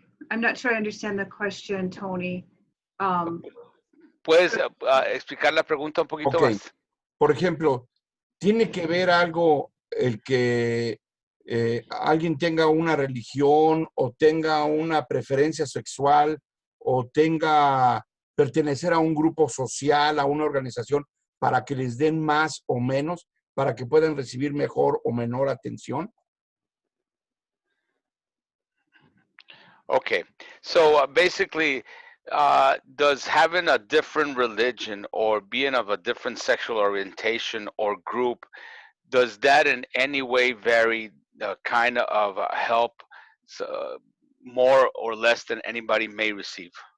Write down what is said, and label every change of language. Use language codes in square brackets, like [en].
[en] I'm not sure I understand the question, Tony. [es] ¿Puedes explicar la pregunta un poquito más? Por ejemplo, ¿tiene que ver algo el que alguien tenga una religión o tenga una preferencia sexual o tenga pertenecer a un grupo social, a una organización, para que les den más o menos, para que puedan recibir mejor o menor atención? [en] Okay, so basically, does having a different religion or being of a different sexual orientation or group, does that in any way vary the kind of help more or less than anybody may receive?